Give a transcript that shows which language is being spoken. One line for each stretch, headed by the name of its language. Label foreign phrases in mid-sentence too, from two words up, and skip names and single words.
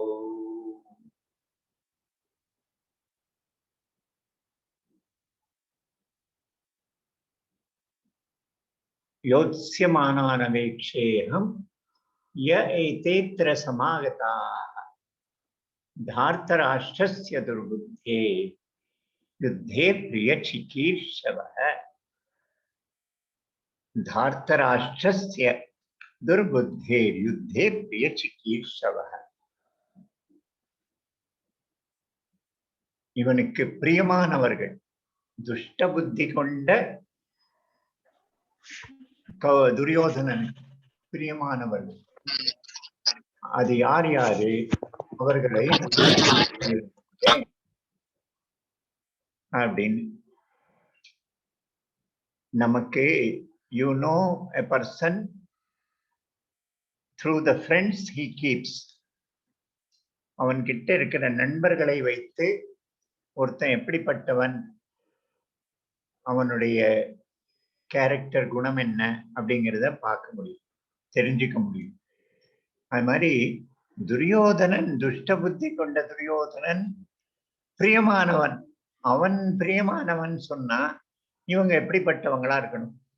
Sanskrit: योत्स्यमानानवेक्षेऽहं य एतेऽत्र समागताः धार्तराष्ट्रस्य दुर्बुद्धे युद्धे प्रियचिकीर्षवः धार्तराष्ट्रस्य दुर्बुद्धे युद्धे प्रियचिकीर्षवः
Tamil: இவனுக்கு பிரியமானவர்கள் துஷ்ட புத்தி கொண்ட துரியோதனனுக்கு பிரியமானவர்கள் அது யார் யாரு அவர்களை அப்படின்னு
English: நமக்கு you know a person through the friends he keeps
Tamil: அவன் கிட்ட இருக்கிற நண்பர்களை வைத்து ஒருத்தன் எப்படிப்பட்டவன் அவனுடைய கேரக்டர் குணம் என்ன அப்படிங்கிறத பார்க்க முடியும் தெரிஞ்சுக்க முடியும் அது மாதிரி துரியோதனன் துஷ்ட புத்தி கொண்ட துரியோதனன் பிரியமானவன் அவன் பிரியமானவன் சொன்னா இவங்க எப்படிப்பட்டவங்களா இருக்கணும்